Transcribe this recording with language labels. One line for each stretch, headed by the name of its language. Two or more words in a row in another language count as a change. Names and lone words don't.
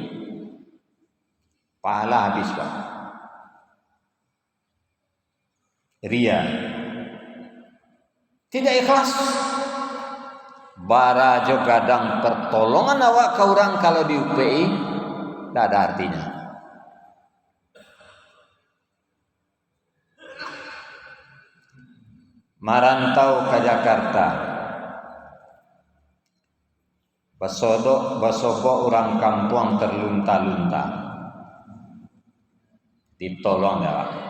Indonesian: Pahala habis Pak. Ria. Tidak ikhlas.
Minangkabau: Bara jo gadang pertolongan awak ke orang kalau di UPI tidak ada artinya. Marantau ke Jakarta, basobo orang kampung terlunta-lunta, ditolong ya Pak.